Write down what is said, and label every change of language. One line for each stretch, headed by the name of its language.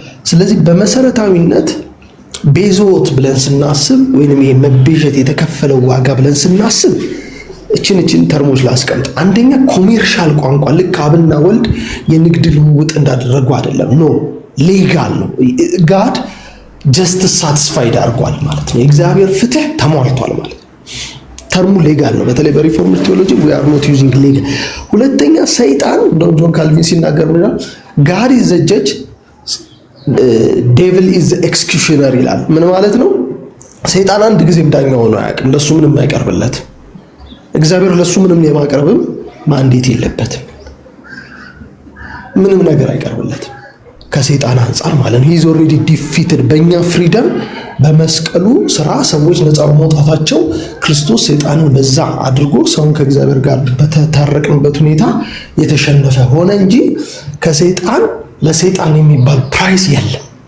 Amharic: ስለዚህ በመሰረታዊነት ቤዞት ብለን ስናስብ ወይንም ይሄ መቤዠት የተከፈለው ዋጋ ብለን ስናስብ እችን ተርሞች ላስቀምጥ። አንደኛ ኮሜርሻል ቋንቋ ልክ አብና ወልድ የንግድ ልውውጥ እንዳደረጉ አይደለም። ኖ ሌጋል ነው።
English: ጋድ ጀስትስ ሳቲስፋይድ
Amharic: አድርጓል ማለት ነው። የእግዚአብሔር ፍትህ ተሟልቷል ማለት ነው። ተርሙ ሌጋል ነው። በተለይ በሪፎርምድ ቴዎሎጂ
English: we are not using legal።
Amharic: ሁለተኛ ሰይጣን እንደውም ጆን ካልቪን ሲናገር ምን ይላል?
English: God is the judge, devil is the executioner
Amharic: ይላል። ምን ማለት ነው? ሰይጣን አንድ ጊዜም ዳኛ ሆኖ አያውቅም። ለሱ ምንም አይቀርብለት። እግዚአብሔር ለሱ ምንም የማቅረብም ማንዴት የለበትም። ምንም ነገር አይቀርብለትም ከሰይጣን አንጻር ማለት ነው።
English: ሂዝ ኦልሬዲ ዲፊትድ።
Amharic: በእኛ ፍሪደም በመስቀሉ ስራ ሰዎች ነፃ በመውጣታቸው ክርስቶስ ሰይጣንን በዛ አድርጎ ሰውን ከእግዚአብሔር ጋር በተታረቅንበት ሁኔታ የተሸነፈ ሆነ እንጂ ከሰይጣን ለሰይጣን የሚባል ፕራይስ የለም።